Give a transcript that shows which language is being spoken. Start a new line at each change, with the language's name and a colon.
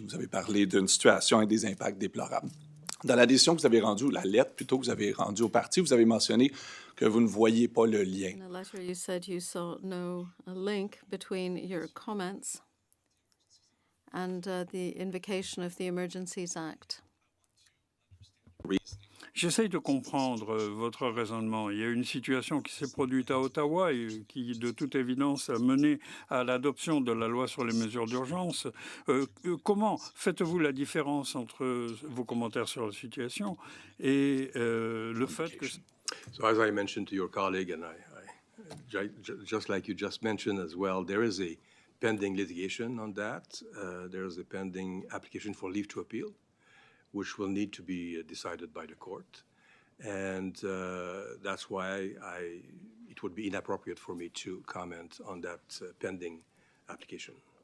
French: Vous avez parlé d'une situation et des impacts déplorables. Dans la décision que vous avez rendue, la lettre plutôt que vous avez rendue au parti, vous avez mentionné que vous ne voyez pas le lien.
English: In a letter, you said you saw no link between your comments and the invocation of the Emergencies Act.
French: J'essaye de comprendre votre raisonnement. Il y a une situation qui s'est produite à Ottawa et qui, de toute évidence, a mené à l'adoption de la loi sur les mesures d'urgence. Comment faites-vous la différence entre vos commentaires sur la situation et le fait que...
English: So as I mentioned to your colleague, and I just like you just mentioned as well, there is a pending litigation on that. There is a pending application for leave to appeal, which will need to be decided by the court. And that's why it would be inappropriate for me to comment on that pending application.